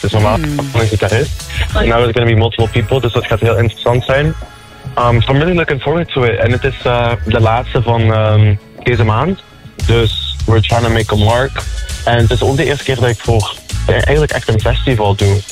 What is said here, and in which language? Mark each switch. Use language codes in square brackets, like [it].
[nl] Dus normaal van een gitarist. En nu is het [en] going to be multiple people, [nl] dus dat gaat heel interessant zijn. [en] So I'm really looking forward to it. [nl] En het is de laatste van deze maand. Dus [en] we're trying to make a mark. [nl] En het is ook de eerste keer dat ik voor eigenlijk echt een festival doe.